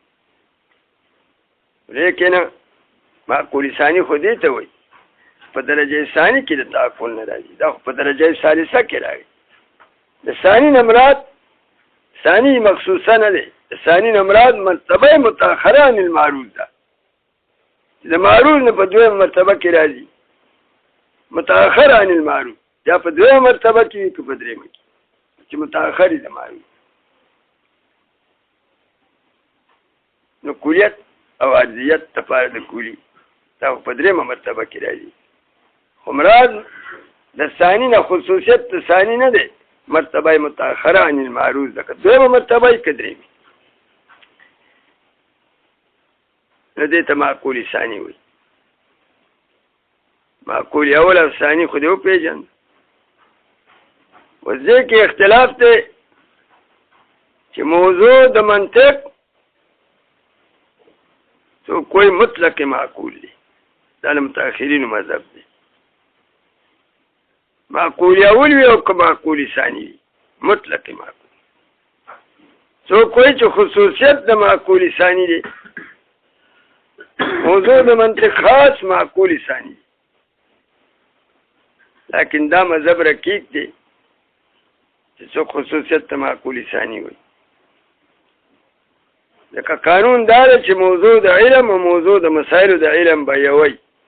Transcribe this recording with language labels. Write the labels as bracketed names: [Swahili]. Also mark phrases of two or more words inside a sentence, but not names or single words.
[Pashto] لیکن معقول ثاني خو دې ته وایي په درجه ثاني کې د تعقل نه راځي، دا خو په درجه ثالثه کې راځي. د ثاني نه مراد ثاني مخصوصه نه دی، د ثاني نه مراد [Arabic] مرتبه متأخره عن المعروض [Pashto] ده. د معروض نه په دویمه مرتبه کې راځي، [Arabic] متأخر عن المعروض [Pashto] یا په دویمه مرتبه کې که په درېیمه کې چې متأخر د معروض. نو کلیت او عرضیت دپاره د کلي دا په درېیمه مرتبه کې راځي. خو مراد د ثاني نه خصوصیت د ثاني نه دی، [Arabic] مرتبه متأخره عن المعروض [Pashto] ده، که دویمه مرتبه یې که درېیمه. نو دې ته معقول ثاني وایي. معقول اول او ثاني خو دې وپېژند. اوس دې کې اختلاف دی چې موضوع د منطق تو کوئی مطلق معقول دی، دا د متأخرینو مذهب دی. معقول اول وي او که معقول ثاني وي مطلق معقول. تو کوئی چې خصوصیت د معقول ثاني دی، موضوع د منطق خاص معقول ثاني دی. لیکن دا مذهب رقیق دی چې څوک خصوصیت ته معقول ثاني وي. لکه قانون دا دی چې موضوع د علم او موضوع د مسایلو د علم به یو وي.